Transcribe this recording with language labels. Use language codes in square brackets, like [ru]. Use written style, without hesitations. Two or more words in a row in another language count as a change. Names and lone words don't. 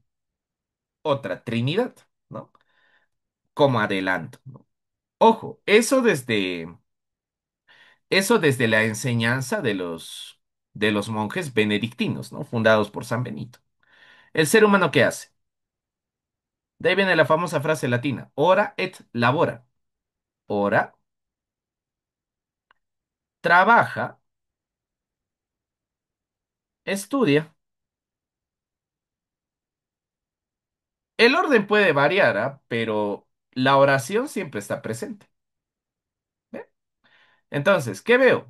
[es] Otra Trinidad, ¿no? Como adelanto, ¿no? Ojo, eso desde la enseñanza de los monjes benedictinos, ¿no? Fundados por San Benito. ¿El ser humano qué hace? De ahí viene la famosa frase latina, [la] ora et labora. [es] Ora, trabaja, estudia. El orden puede variar, ¿ah? Pero la oración siempre está presente. ¿Ve? Entonces, ¿qué veo?